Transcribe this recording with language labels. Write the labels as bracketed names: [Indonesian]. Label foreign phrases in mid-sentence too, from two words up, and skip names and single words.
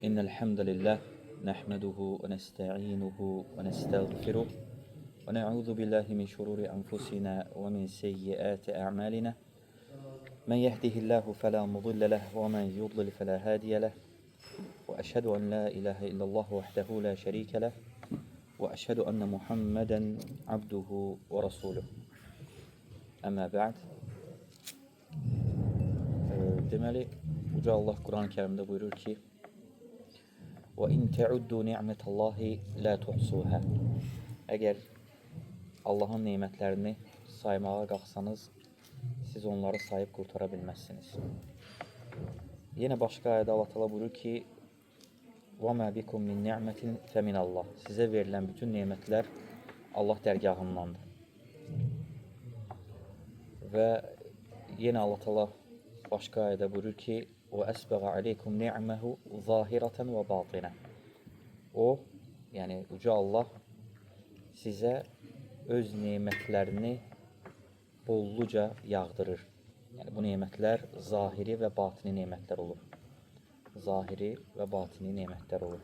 [Arabic] إن الحمد لله نحمده ونستعينه ونستغفره ونعوذ بالله من شرور أنفسنا ومن سيئات أعمالنا من يهده الله فلا مضل له ومن يضلل فلا هادي له وأشهد أن لا إله إلا الله وحده لا شريك له وأشهد أن محمدا عبده ورسوله أما بعد. [Azerbaijani] Deməli, Uca Allah Quran-ı Kərimdə buyurur ki: [Arabic] وَإِنْ تَعُدُّوا نِعْمَةَ اللّٰهِ لَا تُحْصُوهَا. [Azerbaijani] Əgər Allahın nemətlərini saymağa qalxsanız, siz onları sayıb qurtara bilməzsiniz. Yenə başqa ayədə Allah Teala buyurur ki: [Arabic] وَمَا بِكُمْ مِنْ نِعْمَةٍ فَمِنَ اللّٰهِ. [Azerbaijani] Sizə verilən bütün nemətlər Allah dərgahındandır. Və yenə Allah Teala başqa ayədə buyurur ki: [Arabic] وَأَسْبَغَ عَلَيْكُمْ نِعْمَهُ ظَاهِرَةً وَبَاطِنَةً. [Azerbaijani] O, yəni Uca Allah sizə öz nemətlərini bolluca yağdırır. Yəni bu nemətlər zahiri və batini nemətlər olur. Zahiri və batini nemətlər olur.